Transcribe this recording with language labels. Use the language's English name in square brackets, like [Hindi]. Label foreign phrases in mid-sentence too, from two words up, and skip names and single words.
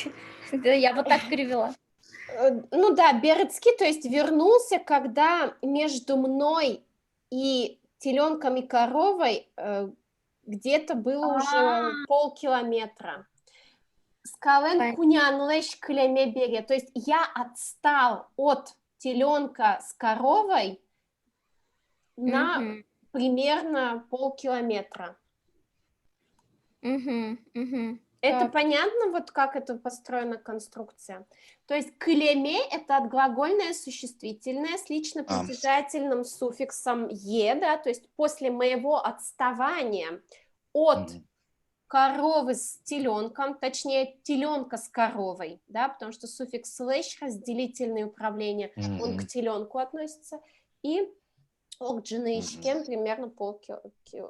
[Russian] Да, я вот так перевела. Ну да, Берецкий, то есть вернулся, когда между мной и теленком и коровой где-то было уже полкилометра. Скален Понятно. [Udmurt] кунян лещ кляме бере. [Russian] То есть я отстал от теленка с коровой на Мгм. примерно полкилометра. Мгм. Это Так. понятно, вот как это построена конструкция? То есть клеме – это отглагольное существительное с лично притяжательным суффиксом «е», да, то есть после моего отставания от коровы с теленком, точнее, теленка с коровой, да, потому что суффикс «слэш» – разделительное управление, он к теленку относится, и [Udmurt] ок джинышкем [Russian] примерно полкилометра.